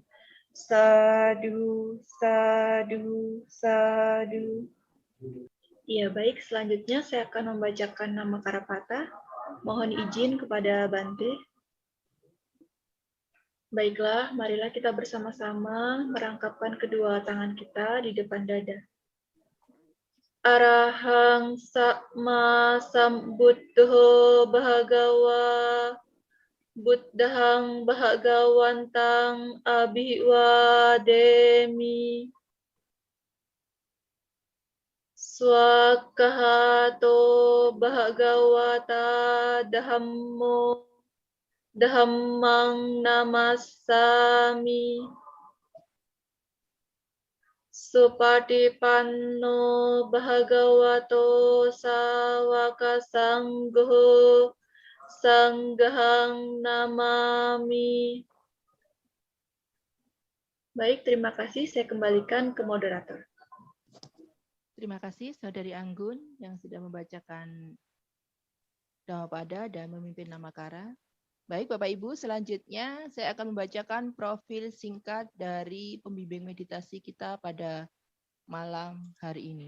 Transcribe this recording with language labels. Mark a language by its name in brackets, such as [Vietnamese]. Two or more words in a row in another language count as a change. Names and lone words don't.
[Pali] Sadu, sadu, sadu. [Indonesian] Ya, baik. Selanjutnya saya akan membacakan nama Karapata. Mohon izin kepada Bante. Baiklah, marilah kita bersama-sama merangkapkan kedua tangan kita di depan dada. [Pali] Arahang Sama Sambuddho Bhagawa Buddhang Bhagawantang Abhiwademi Swakahato Bhagawata Dhammo Dhammang Namassami Supatipanno Bhagavato Sawaka Sangho Sanghang Namami. [Indonesian] Baik, terima kasih. Saya kembalikan ke moderator. Terima kasih Saudari Anggun yang sudah membacakan Dhammapada dan memimpin Namakara. Baik Bapak Ibu, selanjutnya saya akan membacakan profil singkat dari pembimbing meditasi kita pada malam hari ini.